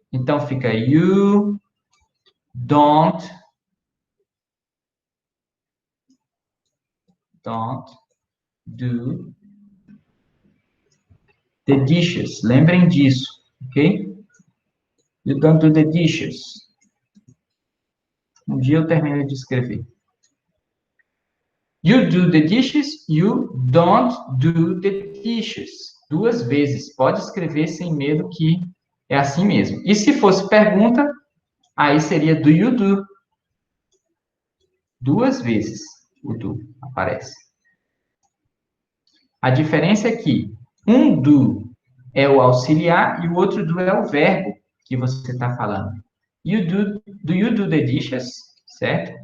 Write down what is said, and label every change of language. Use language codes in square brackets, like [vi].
[pt] Então, fica [en] you don't do the dishes. [pt] Lembrem disso, ok? [en] You don't do the dishes. [pt] Um dia eu termino de escrever. [en] You do the dishes, you don't do the dishes. [pt] Duas vezes. Pode escrever sem medo que é assim mesmo. E se fosse pergunta, aí seria [en] do you do. [pt] Duas vezes o do aparece. A diferença é que um do é o auxiliar e o outro do é o verbo que você está falando. [en] Do you do the dishes, [pt] certo?